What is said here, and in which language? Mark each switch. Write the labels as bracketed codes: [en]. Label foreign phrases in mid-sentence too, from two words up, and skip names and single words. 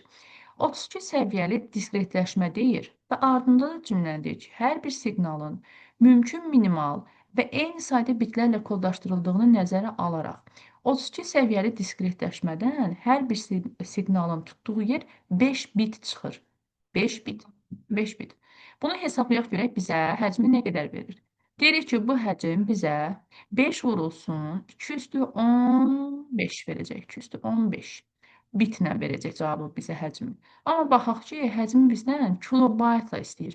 [az] 32 səviyyəli diskretləşmə deyir və ardında da cümləni deyir ki, hər bir siqnalın mümkün minimal və eyni sayda bitlərlə kodlaşdırıldığını nəzərə alaraq 32 səviyyəli diskretləşmədən hər bir siqnalın tutduğu yer 5 bit çıxır. 5 bit. 5 bit. Bunu hesablayaq görək bizə həcmi nə qədər verir? Deyirik ki, bu həcm bizə 5 vurulsun 2 üstü 15 verəcək. 2 üstü 15 bitlə verəcək cavabı bizə həcmi. Amma baxaq ki, həcmi bizdən kilobaytla istəyir.